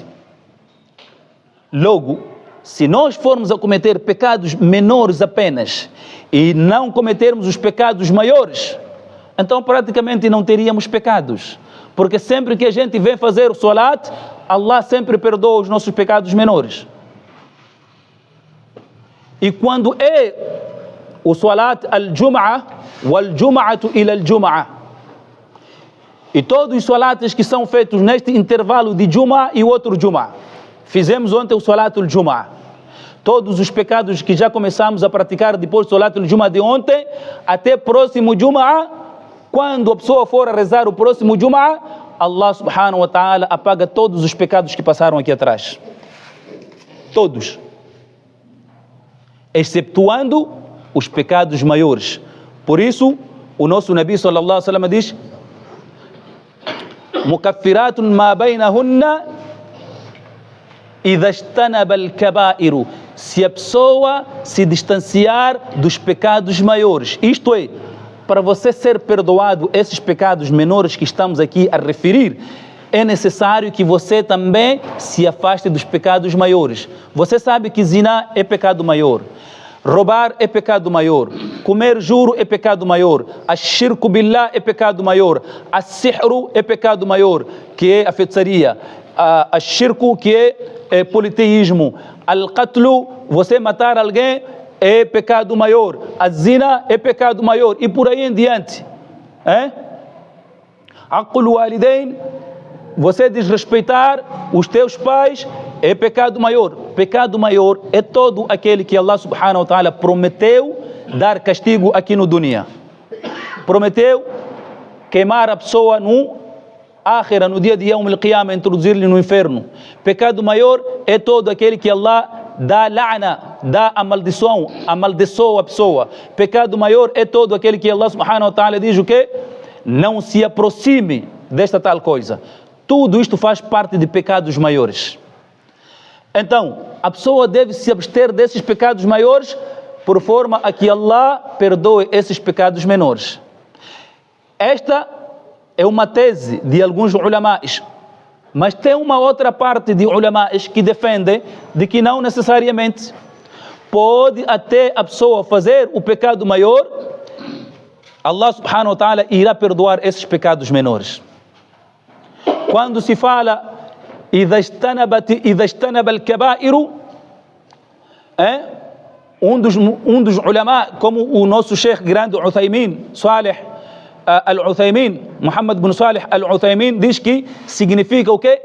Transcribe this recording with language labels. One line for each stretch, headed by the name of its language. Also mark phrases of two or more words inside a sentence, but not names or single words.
Portuguese: Logo, se nós formos a cometer pecados menores apenas e não cometermos os pecados maiores, então praticamente não teríamos pecados. Porque sempre que a gente vem fazer o Salat, Allah sempre perdoa os nossos pecados menores. E quando é o
Arabic: صلاة الجمعة والجمعة إلى الجمعة,
Portuguese: e todos os Salats que são feitos neste intervalo de Jum'ah e outro Jum'ah, fizemos ontem o
Arabic: صلاة الجمعة,
Portuguese: todos os pecados que já começamos a praticar depois do
Arabic: صلاة الجمعة
Portuguese: de ontem, até próximo Jum'ah, quando a pessoa for a rezar o próximo Jum'ah, Allah
Arabic: سبحانه وتعالى
Portuguese: apaga todos os pecados que passaram aqui atrás. Todos. Exceptuando os pecados maiores. Por isso, o nosso Nabi
Arabic: صلى الله عليه وسلم
Portuguese: diz:
Arabic: مكفرات ما بينهن إذا اجتنب الكبائر.
Portuguese: Se a pessoa se distanciar dos pecados maiores, isto é, para você ser perdoado esses pecados menores que estamos aqui a referir, é necessário que você também se afaste dos pecados maiores. Você sabe que zina é pecado maior, roubar é pecado maior, comer juro é pecado maior,
Arabic: الشرك بالله
Portuguese: é pecado maior, as-sihru é pecado maior, que é a feitiçaria, ash-shirku, que é politeísmo, al-qatlu, você matar alguém, é pecado maior, a zina é pecado maior, e por aí em diante.
Arabic: عقوق الوالدين,
Portuguese: você desrespeitar os teus pais, é pecado maior. Pecado maior é todo aquele que Allah
Arabic: سبحانه وتعالى
Portuguese: prometeu dar castigo aqui no dunya. Prometeu queimar a pessoa no Akhira, no dia de
Arabic: يوم القيامة,
Portuguese: introduzir-lhe no inferno. Pecado maior é todo aquele que Allah dá la'na, dá a maldição, amaldiçoa a pessoa. Pecado maior é todo aquele que Allah subhanahu wa ta'ala diz o quê? Não se aproxime desta tal coisa. Tudo isto faz parte de pecados maiores. Então, a pessoa deve se abster desses pecados maiores por forma a que Allah perdoe esses pecados menores. Esta é uma tese de alguns ulamás, mas tem uma outra parte de ulamás que defende de que não necessariamente pode até a pessoa fazer o pecado maior, Allah
Arabic: سبحانه وتعالى
Portuguese: irá perdoar esses pecados menores. Quando se fala
Arabic: إذا اجتنب الكبائر,
Portuguese: um dos ulama, como o nosso Sheikh grande Uthaymin, Salih al-Uthaymin, Muhammad bin Salih al-Uthaymin, diz que significa o quê?